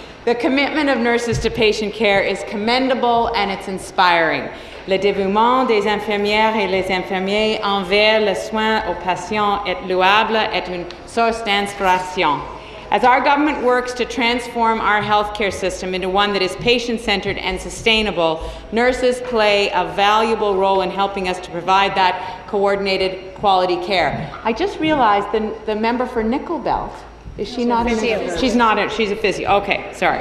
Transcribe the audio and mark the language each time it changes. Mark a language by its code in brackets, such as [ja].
[en] The commitment of nurses to patient care is commendable and it's inspiring. [fr] Le dévouement des infirmières et les infirmiers envers le soin aux patients est louable et une source d'inspiration. [en] As our government works to transform our healthcare system into one that is patient-centered and sustainable, nurses play a valuable role in helping us to provide that coordinated quality care. I just realized the member for Nickel Belt, is she not in it? She's not in it. She's a physio. Okay, sorry.